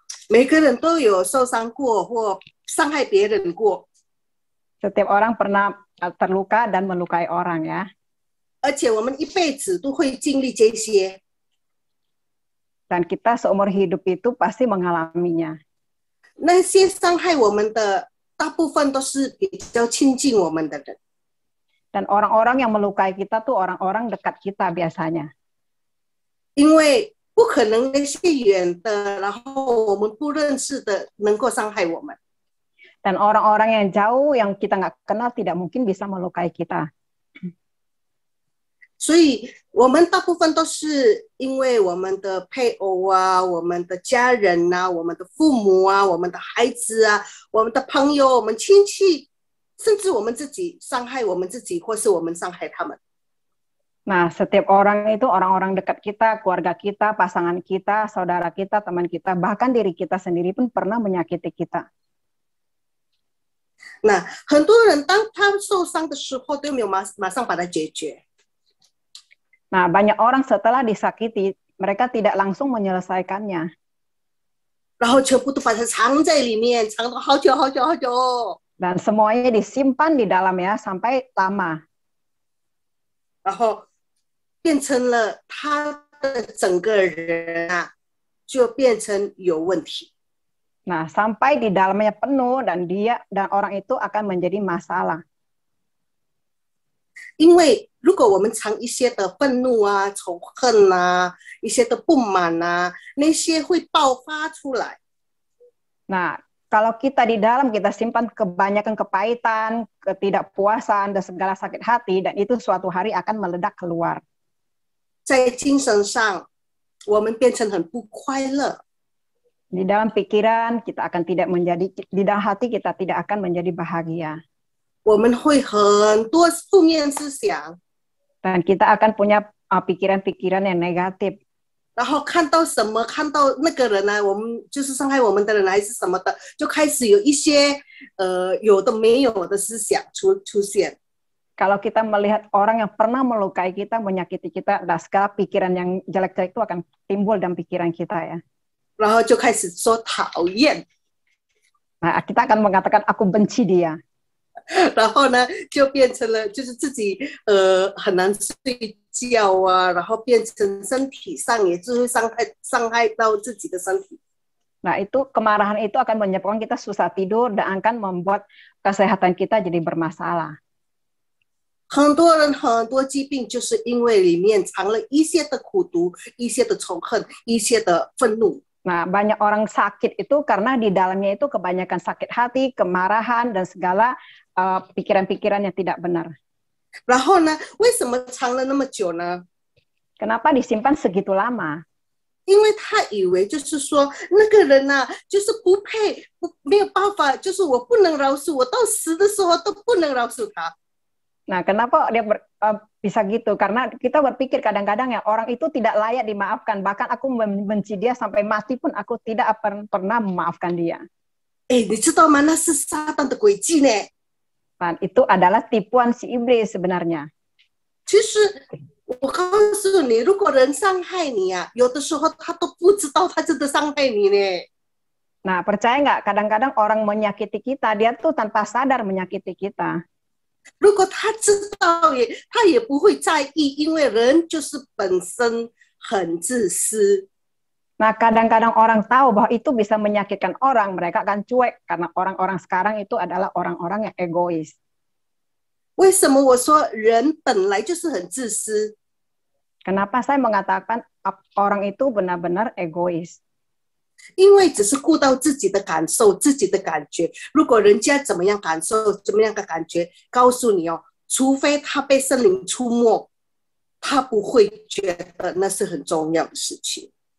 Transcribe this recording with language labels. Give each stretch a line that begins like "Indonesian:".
Chinese: 每个人都有受伤过或伤害别人过，
Indonesian: Setiap orang pernah terluka dan melukai orang ya.
Chinese: 而且我们一辈子都会经历这些。
Indonesian: Dan kita seumur hidup itu pasti mengalaminya.
Chinese: 那些伤害我们的大部分都是比较亲近我们的人，
Indonesian: Dan orang-orang yang melukai kita tuh orang-orang dekat kita biasanya.
Chinese: 因为不可能那些远的，然后我们不认识的能够伤害我们。
Indonesian: Dan orang-orang yang jauh yang kita nggak kenal tidak mungkin bisa melukai kita.
Chinese: 所以我们大部分都是因为我们的配偶啊、我们的家人啊、我们的父母啊、我们的孩子啊、我们的朋友、我们亲戚，甚至我们自己伤害我们自己，或是我们伤害他们。
Indonesian: Nah, setiap orang itu orang-orang dekat kita, keluarga kita, pasangan kita, saudara kita, teman kita, bahkan diri kita sendiri pun pernah menyakiti kita.
Chinese: 那很多人当他受伤的时候，都没有马上把它解决。
Indonesian: Nah, banyak orang setelah disakiti, mereka tidak langsung menyelesaikannya.
Chinese: 然后全部都把它藏在里面，藏了好久好久好久。
Indonesian: Dan semuanya disimpan di dalam ya, sampai lama.
Chinese: 然后变成了他的整个人啊，就变成有问题。
Indonesian: Nah, sampai di dalamnya penuh dan orang itu akan menjadi masalah.
Chinese: 因为如果我们藏一些的愤怒啊、仇恨啊、一些的不满啊，那些会爆发出来。
Indonesian: Nah, kalau kita di dalam kita simpan kebanyakan kepahitan, ketidakpuasan, dan segala sakit hati, dan itu suatu hari akan meledak keluar.
Chinese: 在精神上，我们变成很不快乐。
Indonesian: Di dalam pikiran kita akan tidak menjadi, di dalam hati kita tidak akan menjadi bahagia.
Chinese: 我们会很多负面思想，
Indonesian: Dan kita akan punya pikiran-pikiran yang negatif.
Chinese: 然后看到什么，看到那个人啊，我们就是伤害我们的人还是什么的，就开始有一些有的没有的思想出现。
Indonesian: Kalau kita melihat orang yang pernah melukai kita, menyakiti kita, dan segala pikiran yang jelek-jelek itu akan timbul dalam pikiran kita ya.
Chinese: 然后就开始说讨厌，
Indonesian: Nah, kita akan mengatakan aku benci dia.
Chinese: 然后呢就变成了就是自己很难睡觉啊，然后变成身体上也就会伤害到自己的身体。
Indonesian: Nah, itu kemarahan itu akan menyebabkan kita susah tidur dan akan membuat kesehatan kita jadi bermasalah.
Chinese: 很多人很多疾病就是因为里面藏了一些的苦毒、一些的仇恨、一些的愤怒。
Indonesian: Nah, banyak orang sakit itu karena di dalamnya itu kebanyakan sakit hati, kemarahan, dan segala pikiran-pikiran yang tidak benar.
Chinese: 然后呢，为什么藏了那么久呢？
Indonesian: Kenapa disimpan segitu lama?
Chinese: 因为他以为就是说那个人啊，就是不配，没有办法，就是我不能饶恕，我到死的时候都不能饶恕他。
Indonesian: Nah, kenapa dia bisa gitu? Karena kita berpikir kadang-kadang ya orang itu tidak layak dimaafkan. Bahkan aku membenci dia sampai mati pun aku tidak pernah memaafkan dia.
Chinese: 哎，你知道吗？那是撒旦的诡计呢。
Indonesian: Dan itu adalah tipuan si iblis sebenarnya.
Chinese: 其实我告诉你，如果人伤害你啊，有的时候他都不知道他真的伤害你呢。
Indonesian: Nah, percaya nggak? Kadang-kadang orang menyakiti kita, dia tuh tanpa sadar menyakiti kita.
Chinese: 如果他知道他也不会在意，因为人就是本身很自私。
Indonesian: Nah, kadang-kadang orang tahu bahwa itu bisa menyakitkan orang, mereka akan cuek karena orang-orang sekarang itu adalah orang-orang yang egois.
Chinese: 为什么我说人本来就是很自私？
Indonesian: Kenapa saya mengatakan orang itu benar-benar egois?
Chinese: 因为只是顾到自己的感受、自己的感觉。如果人家怎么样感受、怎么样的感觉，告诉你哦，除非他被圣灵触摸，他不会觉得那是很重要的事情。